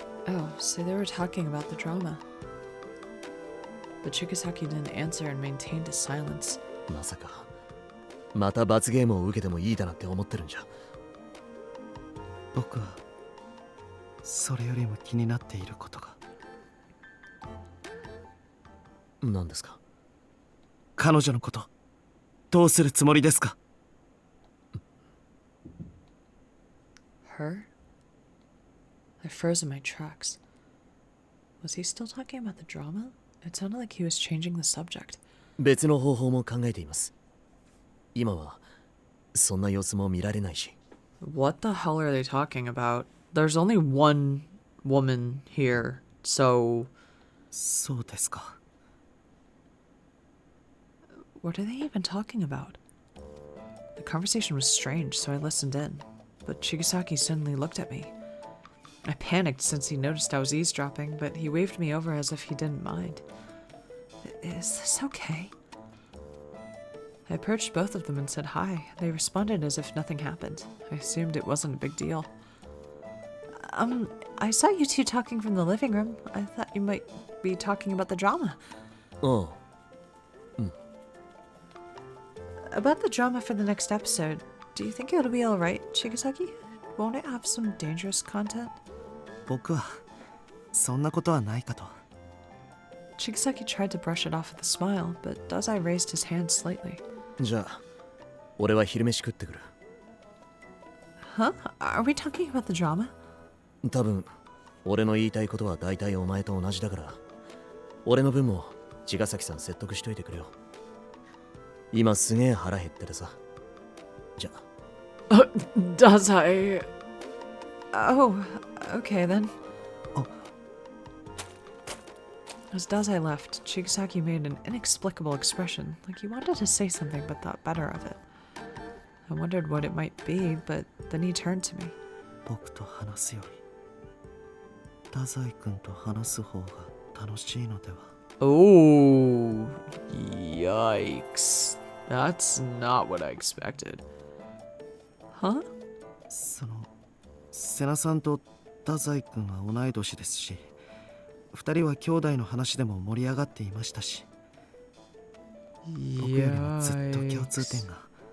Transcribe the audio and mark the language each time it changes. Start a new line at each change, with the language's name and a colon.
English: Oh, so they were talking about the drama. But Chigasaki didn't answer and maintained his silence.
Japanese: まさか、また罰ゲームを受けてもいいだなって思ってるんじゃ。僕はそれよりも気になっていることが。何ですか？彼女のことどうするつもりですか？
English: Her? I froze in my tracks. Was he still talking about the drama? It sounded like he was changing the subject.
Japanese: 別の方法も考えています。今はそんな様子も見られないし。
English: What the hell are they talking about? There's only one woman here, so...
Japanese: そうですか。
English: What are they even talking about? The conversation was strange, so I listened in. But Chigasaki suddenly looked at me. I panicked since he noticed I was eavesdropping, but he waved me over as if he didn't mind. Is this okay? I approached both of them and said hi. They responded as if nothing happened. I assumed it wasn't a big deal. I saw you two talking from the living room. I thought you might be talking about the drama. Oh. About the drama for the next episode, do you think it'll be alright, Chigasaki? Won't it have some dangerous content?
Japanese: 僕はそんなことはないかと。
English: Chigasaki tried to brush it off with a smile, but Dazai raised his hand slightly.
Japanese: じゃあ、俺は昼飯食ってくる。
English: Huh? Are we talking about the drama?
Japanese: 多分俺の言いたいことは大体お前と同じだから、俺の分も茅ヶ崎さん説得しといてくれよ。今すげえ腹減っててさ。じゃあ。
English: Does I? Oh, okay then. As Dazai left, Chigasaki made an inexplicable expression, like he wanted to say something but thought better of it. I wondered what it might be, but then he turned to me.
Japanese: 僕と話すより太宰君と話す方が楽しいのでは。
English: Oh, yikes. That's not what I expected. Huh?
Japanese: その瀬名さんと太宰君は同い年ですし、二人は兄弟の話でも盛り上がっていましたし、僕よりもずっと共通点が。